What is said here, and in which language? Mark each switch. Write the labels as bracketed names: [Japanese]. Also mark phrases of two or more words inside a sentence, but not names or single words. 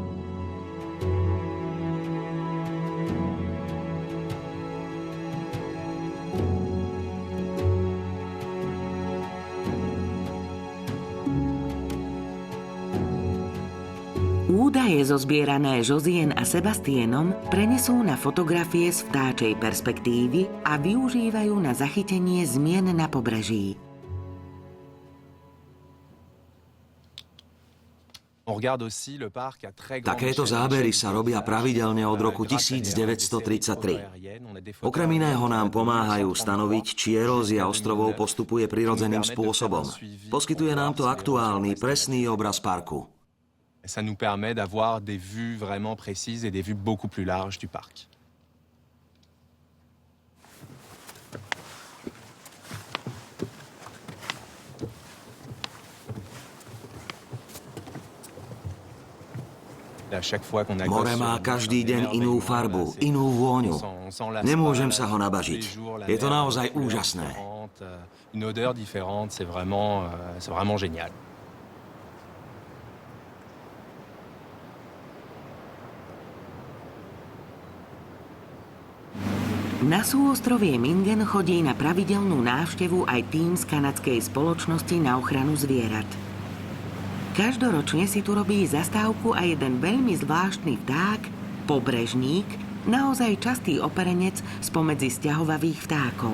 [Slovak] Údaje zozbierané Josiane a Sebastienom prenesú na fotografie z vtáčej perspektívy a využívajú na zachytenie zmien na pobreží. Takéto zábery sa robia pravidelne od roku 1933. Okrem iného nám pomáhajú stanoviť, či erózia ostrovov postupuje prirodzeným spôsobom. Poskytuje nám to aktuálny, presný obraz parku. [French] Ça nous permet d'avoir des vues vraiment précises et des vues beaucoup plus larges du parc. [Slovak] More má každý deň inú farbu, inú vôňu. Nemôžem sa ho nabažiť. Je to naozaj úžasné. [French] Une odeur différente, c'est vraiment génial. [Slovak] Na súostrovie Mingen chodí na pravidelnú návštevu aj tím z kanadskej spoločnosti na ochranu zvierat. Každoročne si tu robí zastávku aj jeden veľmi zvláštny vták, pobrežník, naozaj častý operenec spomedzi sťahovavých vtákov.